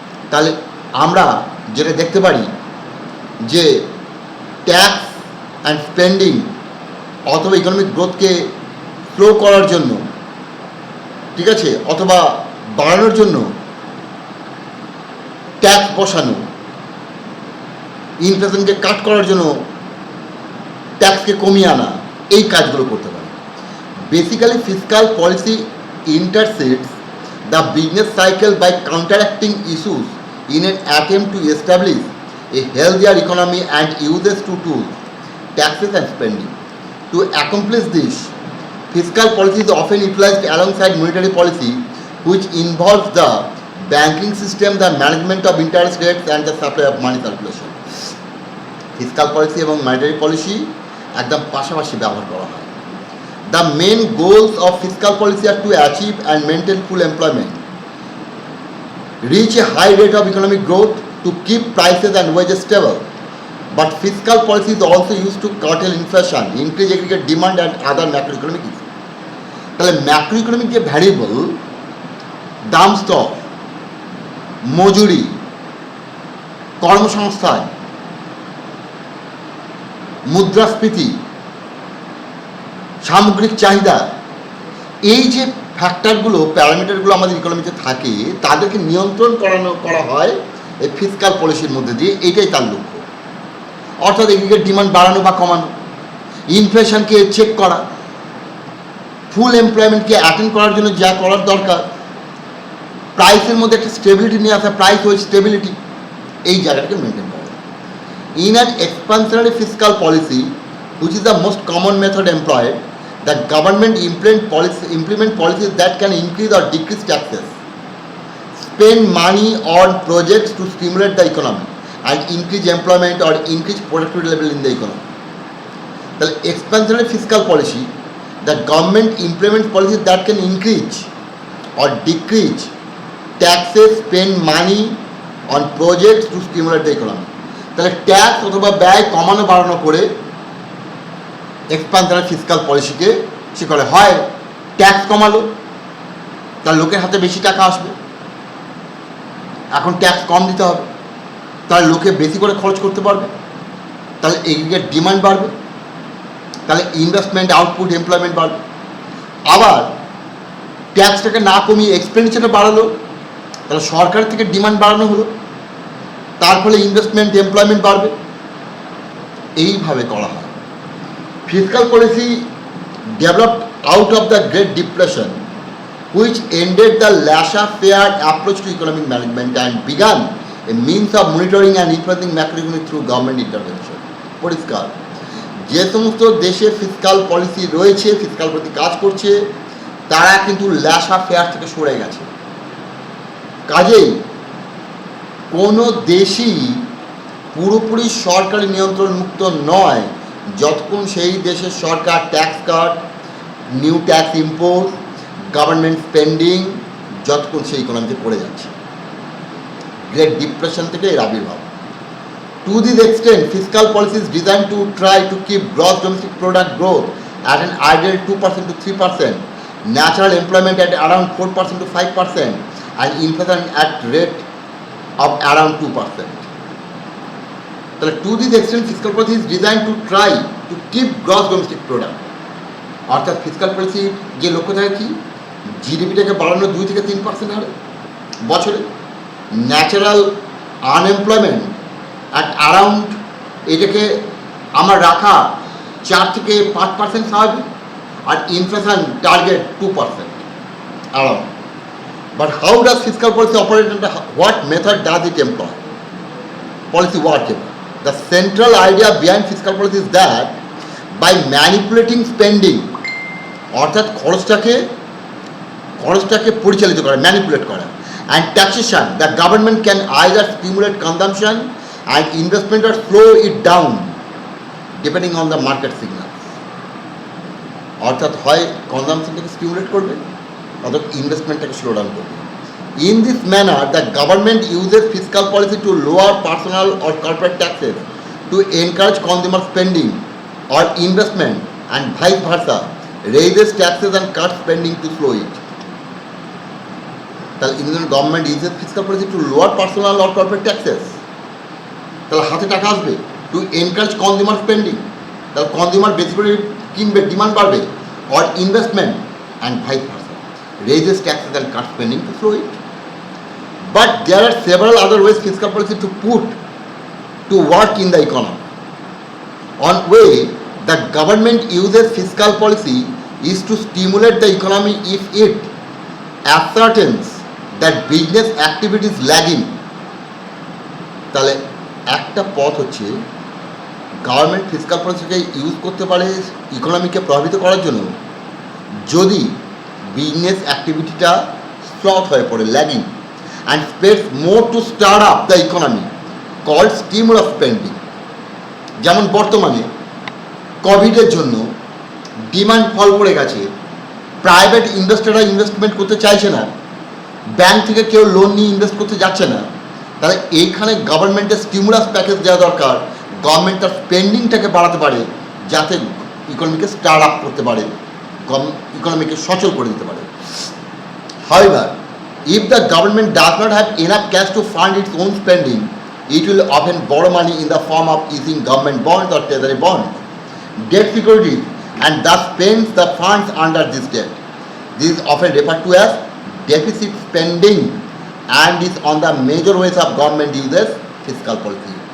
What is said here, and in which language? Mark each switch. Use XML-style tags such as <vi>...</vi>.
<bn>তাহলে আমরা যেটা দেখতে পারি যে ট্যাক্স অ্যান্ড স্পেন্ডিং অথবা ইকোনমিক গ্রোথকে স্লো করার জন্য, ঠিক আছে, অথবা বাড়ানোর জন্য ট্যাক্স বসানো, ইনফ্লেশনকে কাট করার জন্য ট্যাক্সকে কমিয়ে আনা, এই কাজগুলো করতে পারে।</bn> <en>Basically fiscal policy intersects the business cycle by counteracting issues in an attempt to establish a healthier economy and uses two tools, taxes and spending. To accomplish this, fiscal policy is often utilized alongside monetary policy, which involves the banking system, the management of interest rates and the supply of money circulation.</en> <bn>Fiscal policy এবং monetary policy একদম পাশাপাশি ব্যবহার করা হয়।</bn> <en>The main goals of fiscal policy are to achieve and maintain full employment, reach a high rate of economic growth, to keep prices and wages stable. But fiscal policy is also used to curtail inflation, increase aggregate demand and other macroeconomic issues.</en> <bn>তাহলে ম্যাক্রোইকোনমিক যে variable, দাম স্তর, মজুরি, কর্মসংস্থান, মুদ্রাস্ফীতি, সামগ্রিক চাহিদা, এই যে ফ্যাক্টরগুলো, প্যারামিটারগুলো আমাদের ইকোনমিতে থাকে, তাদেরকে নিয়ন্ত্রণ করা হয় এই ফিসক্যাল পলিসির মধ্যে দিয়ে। এইটাই তার লক্ষ্য। অর্থাৎ এদিকে ডিমান্ড বাড়ানো বা কমানো, ইনফ্লেশনকে চেক করা, ফুল এমপ্লয়মেন্টকে অ্যাটেন্ড করার জন্য যা করার দরকার, প্রাইসের মধ্যে একটা স্টেবিলিটি নিয়ে আসা, প্রাইস ওয়েজ স্টেবিলিটি, এই জায়গাটাকে মেনটেন করা।</bn> <en>In an expansionary fiscal policy, which is the most common method employed, The government implement policies that can increase or decrease taxes, spend money on projects to stimulate the economy and increase employment or increase productivity level in the economy. The expansionary fiscal policy, the government implements policies that can increase or decrease taxes, spend money on projects to stimulate the economy.</en> <bn>তাহলে tax অথবা ব্যয় কমানো বাড়ানো করে এক্সপানশনারি fiscal পলিসিকে সে করে, হয় tax কমালো, তার লোকের হাতে বেশি টাকা আসবে, এখন ট্যাক্স কম দিতে হবে, তাহলে লোকে বেশি করে খরচ করতে পারবে, তাহলে এগ্রিগেট ডিমান্ড বাড়বে, তাহলে ইনভেস্টমেন্ট, আউটপুট, এমপ্লয়মেন্ট বাড়বে। আবার ট্যাক্সটাকে না কমিয়ে এক্সপেন্ডিচারটা বাড়ালো, তাহলে সরকার থেকে ডিমান্ড বাড়ানো হলো, তার ফলে ইনভেস্টমেন্ট, এমপ্লয়মেন্ট বাড়বে। এইভাবে করা হয়।</bn> <en>Fiscal policy developed out of the Great Depression, which ended the laissez-faire approach to economic management and began a means of monitoring and influencing macroeconomy through government intervention.</en> <bn>পরিষ্কার, যে সমস্ত দেশে ফিসকাল পলিসি রয়েছে, fiscal policy কাজ করছে, তারা কিন্তু laissez-faire থেকে সরে গেছে। কাজেই কোনো দেশই পুরোপুরি সরকারি নিয়ন্ত্রণ মুক্ত নয় যতক্ষণ সেই দেশের সরকার tax cut, new tax impose, government spending, যতক্ষণ সেই ইকোনমিতে পড়ে যাচ্ছে। গ্রেট ডিপ্রেশন থেকে এর আবির্ভাব।</bn> <en>To this extent fiscal policy is design to try to keep gross domestic product growth at an ideal 2% to 3%, natural employment at around 4% to 5%, and inflation at rate of around 2%.</en> <bn>তাহলে</bn> <en>to this extent fiscal policy is design to try to keep gross domestic product,</en> <bn>অর্থাৎ fiscal পলিসির যে লক্ষ্য থাকে কি, জিডিপিটাকে বাড়ানো 2 থেকে 3% হারে বছরে,</bn> <en>natural unemployment at around,</en> <bn>এটাকে আমার রাখা 4 থেকে 5% স্বাভাবিক, আর inflation target 2% around.</bn> <en>But how does fiscal policy operate and what method does it employ? Policy whatever. The central idea behind fiscal policy is that by manipulating spending,</en> <bn>অর্থাৎ খরচটাকে পরিচালিত করা, manipulate করা,</bn> <en>and taxation, the government can either stimulate consumption and investment or slow it down depending on the market signals.</en> <bn>অর্থাৎ হয় কনজামশনটাকে stimulate করবে অথবা ইনভেস্টমেন্টটাকে slow down করবে।</bn> <en>In this manner, the government uses fiscal policy to lower personal or corporate taxes, to encourage consumer spending or investment, and vice versa, raises taxes and cuts spending to slow it.</en> <bn>তাহলে</bn> <en>Indian government uses fiscal policy to lower personal or corporate taxes,</en> <bn>তাহলে হাতে টাকা আসবে,</bn> <en>to encourage consumer spending,</en> <bn>তাহলে consumer বেশি করে কিনবে, demand বাড়বে,</bn> <en>or investment, and vice versa, raises taxes and cuts spending to slow it. But there are several other ways fiscal policy to put to work in the economy. One way the government uses fiscal policy is to stimulate the economy if it ascertains that business activity is lagging.</en> <bn>তাহলে একটা পথ হচ্ছে government fiscal পলিসিকে use করতে পারে ইকোনমিকে প্রভাবিত করার জন্য যদি বিজনেস অ্যাক্টিভিটিটা স্লথ হয়ে পড়ে, lagging,</bn> <en>and spends more to start up the economy, called stimulus spending.</en> <bn>যেমন বর্তমানে কোভিডের জন্য ডিমান্ড ফল করে গেছে, প্রাইভেট ইনভেস্টররা ইনভেস্টমেন্ট করতে চাইছে না, ব্যাংক থেকে কেউ লোন নিয়ে ইনভেস্ট করতে যাচ্ছে না, তাহলে এইখানে গভর্নমেন্টের স্টিমুলাস প্যাকেজ দেওয়া দরকার, গভর্নমেন্ট তার স্পেন্ডিংটাকে বাড়াতে পারে যাতে ইকোনমিকে স্টার্ট আপ করতে পারে, ইকোনমিকে সচল করে দিতে পারে।</bn> <en>However, if the government does not have enough cash to fund its own spending, it will often borrow money in the form of issuing government bonds or treasury bonds, debt securities, and thus spends the funds under this debt. This is often referred to as deficit spending and is on the major ways of government uses fiscal policy.</en>